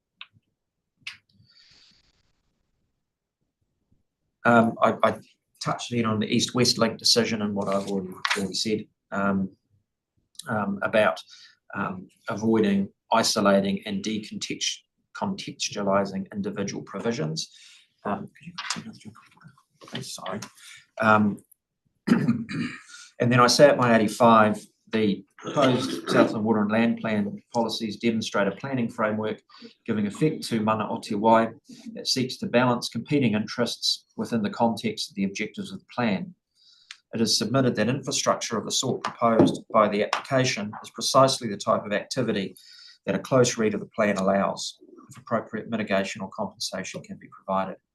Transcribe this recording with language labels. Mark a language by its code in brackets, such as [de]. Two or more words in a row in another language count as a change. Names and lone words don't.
[en] I touched then on the East-West Link decision and what I've already said about avoiding, isolating and decontextualising individual provisions. Could you please, sorry. And then I say at my 85, the proposed Southland Water and Land Plan policies demonstrate a planning framework giving effect to [mi] mana o te wai [en] that seeks to balance competing interests within the context of the objectives of the plan. It is submitted that infrastructure of the sort proposed by the application is precisely the type of activity that a close read of the plan allows, if appropriate mitigation or compensation can be provided.